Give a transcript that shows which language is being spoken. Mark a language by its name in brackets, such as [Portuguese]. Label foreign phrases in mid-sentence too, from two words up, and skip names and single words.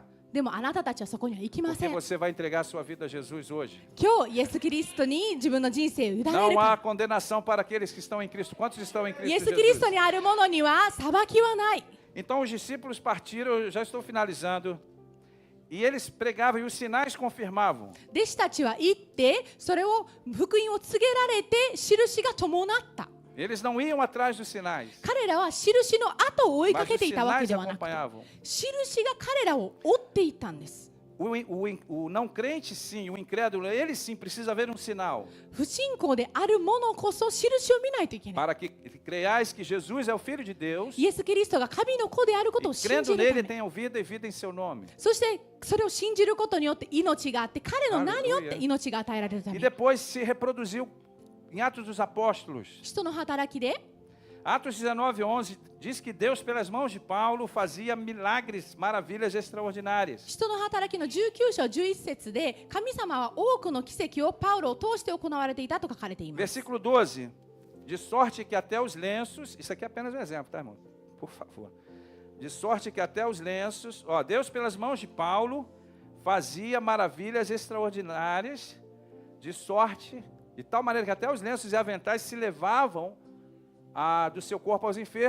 [Japanese] でもあなたたちはそこには行きま [Portuguese] porque [Japanese] せん。 [Portuguese] você vai entregar sua vida a Jesus hoje. [Japanese] 今日イエス・キリストに自分の人生を委ねる [Portuguese] Não há [Japanese] か。 [Portuguese] condenação para aqueles que estão em Cristo. Quantos estão em [Japanese] イエ [Portuguese] Cristo [Japanese] ス・キリスト [Portuguese] Jesus? [Japanese] にあるものには裁きはない。 [Portuguese] Então os discípulos partiram, eu já estou finalizando, e eles pregavam e os sinais confirmavam. [Japanese] 弟子たちは行ってそれを福音を告げられて印が伴った。 [Portuguese] Eles não iam atrás dos sinais, [Japanese] 彼らは印の後を追いか [Portuguese] mas [Japanese] け [Portuguese] os [Japanese] ていたわけ [Portuguese] sinais [Japanese] ではなくて、 [Portuguese] acompanhavam. [Japanese] 印が彼らを追っていったんです。 [Portuguese] O não crente, sim, o incrédulo, ele sim precisa ver um sinal. [Japanese] 不信仰であるものこそ印を見ないといけない。 [Portuguese] Para que creiais que Jesus é o Filho de Deus. [Japanese] イエス・キリストが神の子であることを [Portuguese] E [Japanese] 信 [Portuguese] crendo [Japanese] じるた [Portuguese] nele [Japanese] め。 [Portuguese] tenham vida e vida em seu nome. [Japanese] そしてそれを信じることによって命があって、彼の名によって [Portuguese] Aleluia. [Japanese] 命が与えられるた [Portuguese] E [Japanese] め。 [Portuguese] depois se reproduziu em Atos dos Apóstolos. [Japanese] 使徒の働きで [Portuguese] Atos 19:11 diz que Deus, pelas mãos de Paulo, fazia milagres, maravilhas extraordinárias. [Japanese] 使徒の働きの19章11節で、神様は多くの奇跡をパウロを通して行われていたと書かれています。 [Portuguese] Versículo 12. De sorte que até os lenços, isso aqui é apenas um exemplo, tá, irmão? Por favor. De sorte que até os lenços, ó, Deus pelas mãos de Paulo fazia maravilhas extraordinárias, de sorte, de tal maneira que até os lenços e aventais se levavam do seu corpo aos enfermos.